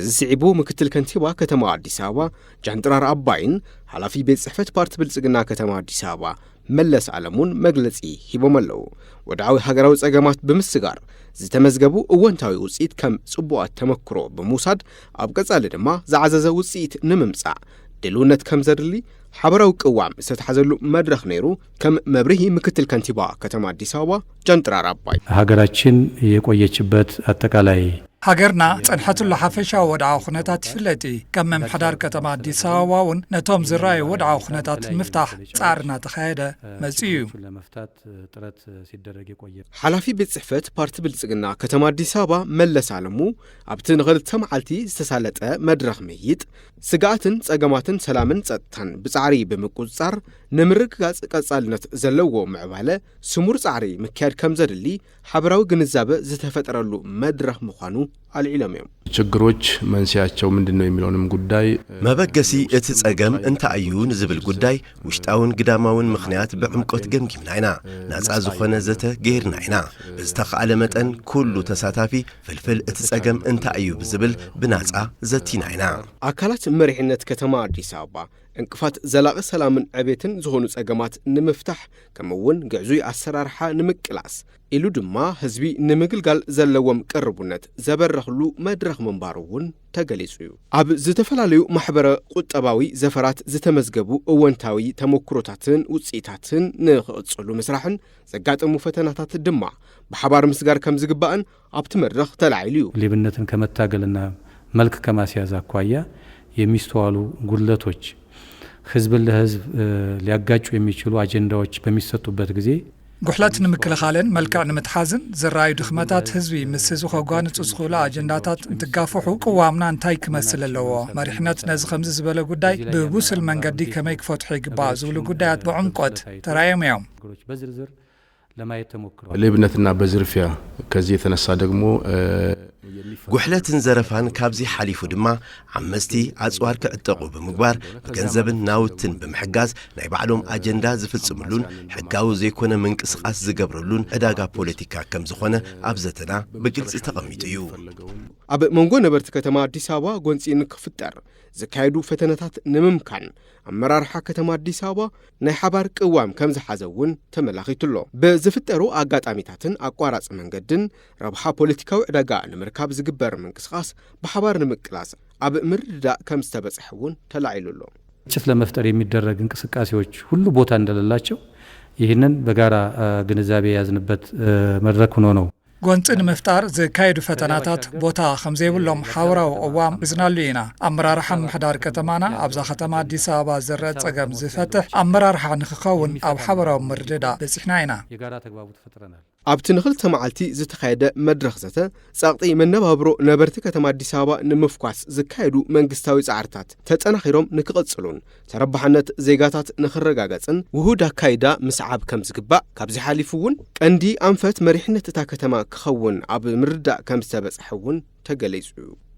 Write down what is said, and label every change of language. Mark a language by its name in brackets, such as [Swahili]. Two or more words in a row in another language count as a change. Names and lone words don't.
[Tigrinya] ስዒቡ ምክትል ከንቲባ ከተማ አዲስ አበባ ጃንጥራር አባይን ሓላፊ ቤት ጽሕፈት ፓርቲ ብልጽግና ከተማ አዲስ አበባ መለስ ዓለሙን መግለጺ ሂቦም ኣለዉ። ወድዓዊ ሃገራዊ ጸገማት ብምስጋር ዝተመዝገቡ እወንታዊ ውጽኢት ከም ጽቡቓት ተመክሮ ብምውሳድ ኣብ ቀጻሊ ድማ ዝዓዘዘ ውጽኢት ንምምጻእ ድልውነት ከም ዘድሊ ሓበራዊ ቅዋም ዝተሓዘሉ መድረኽ ነይሩ ከም መብርሂ ምክትል ከንቲባ ከተማ አዲስ አበባ ጃንጥራር አባይ [Amharic] ሀገራችን የቆየችበት አጠቃላይ [Tigrinya] ሃገርና ጸንሐቱላ ሓፈሻ ወድዓዊ ኩነታት ይፍለጥ ከም መምሕዳር ከተማ አዲስ አበባውን ነቶም ዝራዩ ወድዓዊ ኩነታት ምፍታሕ ጻዕርና ተኻየደ መጽዩ [Amharic] ለመፍታት ጥረት ሲደረግ የቆየ [Tigrinya] ሓላፊ ቤት ጽሕፈት ፓርቲ ብልጽግና ከተማ አዲስ አበባ መለስ ዓለሙ ኣብቲ ንኽልተ መዓልቲ ዝተሳለጠ መድረኽ መይጥ ስጋኣትን ጸገማትን ሰላምን ጸጥታን ብጻዕሪ ብምቁጽጻር ንምርግጋጽ ቀጻልነት ዘለዎ ምዕባለ ስሙር ጻዕሪ ምክያድ ከም ዘድሊ ሓበራዊ ግንዛበ ዝተፈጠረሉ መድረኽ ምዃኑ አልዒለም እዮም። [Amharic] ችግሮች መንስያቸው ምንድነው የሚለውንም ጉዳይ [Tigrinya] መበገሲ እቲ ጸገም እንታዩ ንዝብል ጉዳይ ውሽጣውን ግዳማውን ምኽንያት በዕምቆት ገምጊምና ኢና ናጻ ዝኾነ ዘተ ገይርና ኢና ብዝተኻለ መጠን ኩሉ ተሳታፊ ፍልፍል እቲ ጸገም እንታዩ ብዝብል ብናጻ ዘቲና ኢና አካላት መሪሕነት ከተማ አዲስ አበባ እንቅፋት ዘላቂ ሰላምን ዕቤትን ዝኾኑ ጸገማት ንምፍታሕ ከምውን ግዕዙይ አሰራርሓ ንምቅላስ ኢሉ ድማ ህዝቢ ንምግልጋል ዘለዎም ቅርቡነት ዘበረኽሉ መድረኽ መንባሩውን ተገሊጹ እዩ። ኣብ ዝተፈላለዩ ማሕበረ ቁጠባዊ ዘፈራት ዝተመዝገቡ እወንታዊ ተሞክሮታትን ውጽኢታትን ንኽቕጽሉ ምስራሕን ዘጋጠሙ ፈተናታት ድማ ብሓባር ምስጋር ከም ዝግባእን ኣብቲ መድረኽ ተላዒሉ እዩ። [Amharic] ሌብነትን ከመታገልና መልክ ከማስያዝ አኳያ የሚስተዋሉ ጉድለቶች ህዝብን ለህዝብ ሊያጋጩ የሚችሉ አጀንዳዎች በሚሰጡበት ጊዜ [Tigrinya] ጉሕለት ንምክልኻልን መልክዕ ንምትሓዝን ዝራዩ ድኽመታት ህዝቢ ምስ ህዝቢ ከጓንጹ ዝኽእሉ አጀንዳታት እንትጋፍሑ ቅዋምና እንታይ ክመስል ኣለዎ መሪሕነት ነዚ ከምዚ ዝበለ ጉዳይ ብቡስል መንገዲ ከመይ ክፈትሑ ይግባእ ዝብሉ ጉዳያት በዕምቆት ተራእዮም እዮም። [Amharic] በዝርዝር ለማየት ተሞክሯል። ሌብነትና በዝርፊያ ከዚህ የተነሳ ደግሞ [Tigrinya] ጉሕለትን ዘረፋን ካብዚ ሓሊፉ ድማ ዓመስቲ ኣጽዋር ክዕጠቑ ብምግባር ገንዘብን ናውትን ብምሕጋዝ ናይ ባዕሎም ኣጀንዳ ዝፍጽምሉን ሕጋዊ ዘይኮነ ምንቅስቓስ ዝገብረሉን ዕዳጋ ፖለቲካ ከም ዝኾነ ኣብ ዘተና ብግልፂ ተቐሚጡ እዩ። ኣብ መንጎ ነበርቲ ከተማ ኣዲስ ኣበባ ጎንፂን ክፍጠር ዝካየዱ ፈተነታት ንምምካን ኣመራርሓ ከተማ ኣዲስ ኣበባ ናይ ሓባር ቅዋም ከም ዝሓዘውን ተመላኺቱሎ። ብዝፍጠሩ ኣጋጣሚታትን ኣቋራፂ መንገድን ረብሓ ፖለቲካዊ ዕዳጋ ንምርካብ ዝግበር ምንቅስቓስ ብሓባር ንምቅላስ ኣብ ምርድዳእ ከም ዝተበጽሐውን ተላዒሉሎ። [Amharic] ግጭት ለመፍጠር የሚደረግ እንቅስቃሴዎች ሁሉ ቦታ እንደሌላቸው ይህንን በጋራ ግንዛቤ ያዝንበት መድረክ ሆኖ ነው። [Tigrinya] ጎንፂ ንምፍጣር ዝካየዱ ፈተናታት ቦታ ከም ዘይብሎም ሓበራዊ ቅዋም እዝናሉ ኢና። ኣመራርሓ ምሕዳር ከተማና ኣብዛ ከተማ ኣዲስ ኣበባ ዝረአ ፀገም ዝፈትሕ ኣመራርሓ ንክኸውን ኣብ ሓበራዊ ምርድዳእ በፂሕና ኢና። [Amharic] የጋራ ተግባቦት ፈጥረናል። [Tigrinya] ኣብቲ ንኽልተ መዓልቲ ዝተኻየደ መድረኽ ዘተ ጸቕጢ መነባብሮ ነበርቲ ከተማ ኣዲስ ኣበባ ንምፍኳስ ዝካየዱ መንግስታዊ ጻዕርታት ተጠናኺሮም ንክቕጽሉን ተረባሕነት ዜጋታት ንኽረጋገጽን ውሁድ ኣካይዳ ምስዓብ ከም ዝግባእ ካብዚ ሓሊፉ እውን ቀንዲ ኣንፈት መሪሕነት እታ ከተማ ክኸውን ኣብ ምርዳእ ከም ዝተበጽሐ እውን ተገሊጹ እዩ።